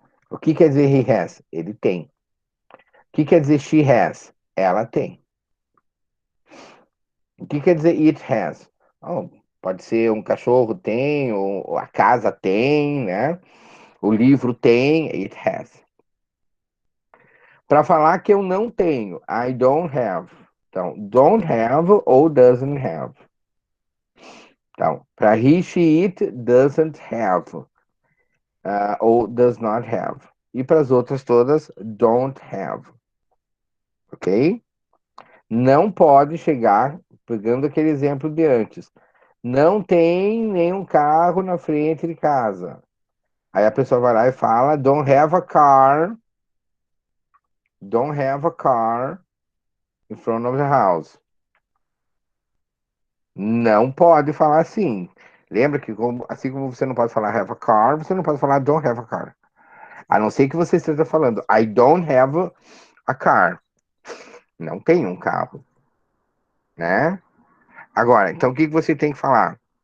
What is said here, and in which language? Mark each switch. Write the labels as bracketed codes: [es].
[pt] O que quer dizer [en] he has? [pt] Ele tem. O que quer dizer [en] she has? [pt] Ela tem. O que quer dizer [en] it has? [pt] Oh, pode ser um cachorro tem, ou a casa tem, né? O livro tem, [en] it has. [pt] Para falar que eu não tenho, [en] I don't have. [pt] Então, [en] don't have [pt] ou [en] doesn't have. [pt] Então, para [en] he, she, it, doesn't have. [pt] Ou [en] does not have. [pt] E para as outras todas, [en] don't have. [pt] Ok? Não pode chegar, pegando aquele exemplo de antes. Não tem nenhum carro na frente de casa. Aí a pessoa vai lá e fala, [en] don't have a car. Don't have a car in front of the house. [pt] Não pode falar assim. Lembra que assim como você não pode falar [en] have a car, [pt] você não pode falar [en] don't have a car. [pt] A não ser que você esteja falando [en] I don't have a car. [pt] Não tem um carro, né? Agora, então o que você tem que falar?